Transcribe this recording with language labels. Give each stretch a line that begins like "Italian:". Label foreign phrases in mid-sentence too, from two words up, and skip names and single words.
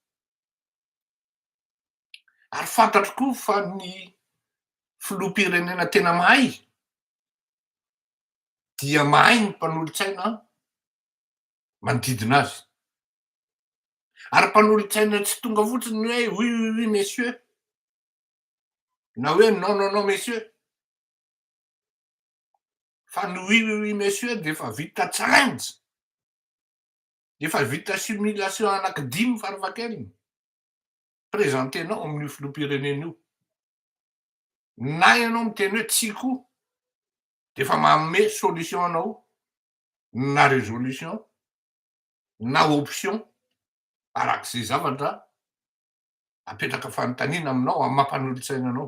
Malagasy: Ary fantatro koa fa ny filoham-pirenena tena mahay dia mahay ny mpanolontsaina manodidina azy. Ary mpanolontsaina tsy tonga fotsiny hoe
French: oui messieurs
Malagasy: na hoe
French: non messieurs,
Malagasy: fa ny
French: oui messieurs
Malagasy: dia efa vita challenge, efa vita simulation anankidimy farafahakeliny présentenao amin'io filoham-pirenena io. Na ianao miteny hoe tsia koa dia efa manome solution anao na résolution na option arak'izay zavatra apetraka fanontaniana aminao amin'ny mampanolontsaina anao.